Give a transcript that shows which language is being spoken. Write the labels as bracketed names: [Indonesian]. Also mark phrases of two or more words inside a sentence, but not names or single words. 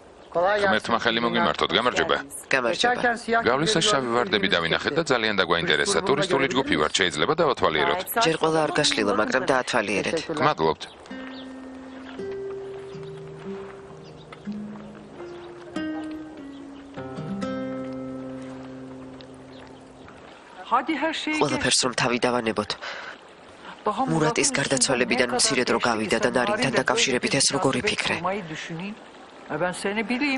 [Georgian] ღმერთმა ხელი მოგიმართოთ, გამარჯობა. გამარჯობა. გავლისას შავი ვარდები დავინახეთ და ძალიან დაგვაინტერესა. ტურისტული ჯგუფი ვართ, შეიძლება დავათვალიეროთ. ჯერ ყველა არ გაშლილა, მაგრამ დაათვალიერეთ. გმადლობთ. [Turkish] Hadi her şeyi [Georgian] ყველაფერს რომ თავი დავანებოთ. მურატის გარდაცვალებიდან მცირედ რო გავიდა და ნარინთან დაკავშირებით ეს როგორ იფიქრე? [Turkish] Ben seni bileyim.